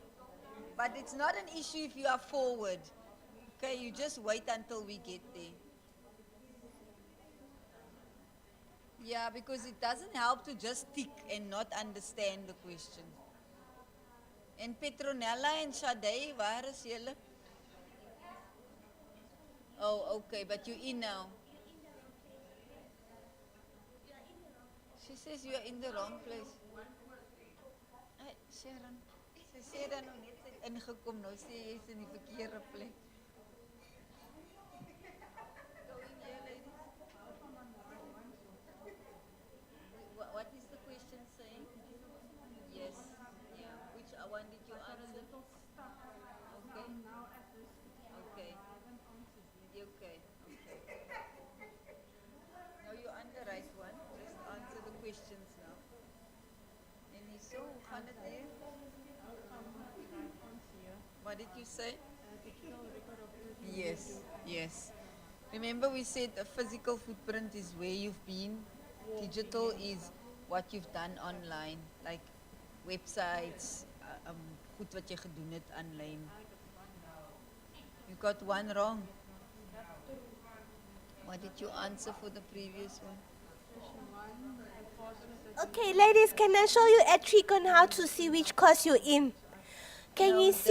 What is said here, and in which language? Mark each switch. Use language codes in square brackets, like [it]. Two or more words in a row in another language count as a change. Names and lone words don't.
[en] But it's not an issue if you are forward. Okay, you just wait until we get there. Yeah, because it doesn't help to just tick and not understand the question. And Petronella and Sade, [af] waar is julle? [en] Oh, okay, but you're in now. She says you are in the wrong place. Hey, Sharon, [af] sy sê dan nou net sy het ingekom, nou sê jy is in die verkeerde plek. [en] What is the question saying? Yes. Yeah. Which one did you answer? Okay. Okay. Okay. Now you're on the right one. Just answer the questions now. And so, [af] hoe gaan het hier? [en] What did you say? Yes. Yes. Remember we said a physical footprint is where you've been. Digital is what you've done online, like websites, [af] goed wat jy gedoen het online. [en] You got one wrong. What did you answer for the previous one? Okay, ladies, can I show you a trick on how to see which course you're in? Can No, you the